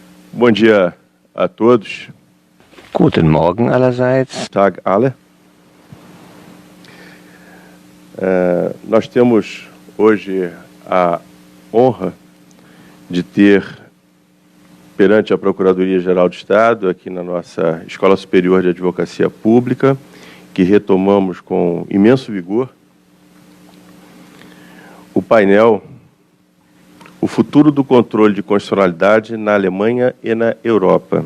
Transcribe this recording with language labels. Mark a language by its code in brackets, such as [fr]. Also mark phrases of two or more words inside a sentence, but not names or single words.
[pt] Bom dia a todos. [de] Guten Morgen allerseits. Tag alle. [pt] Nós temos hoje a honra de ter perante a Procuradoria-Geral do Estado, aqui na nossa Escola Superior de Advocacia Pública, que retomamos com imenso vigor, o painel O Futuro do Controle de Constitucionalidade na Alemanha e na Europa.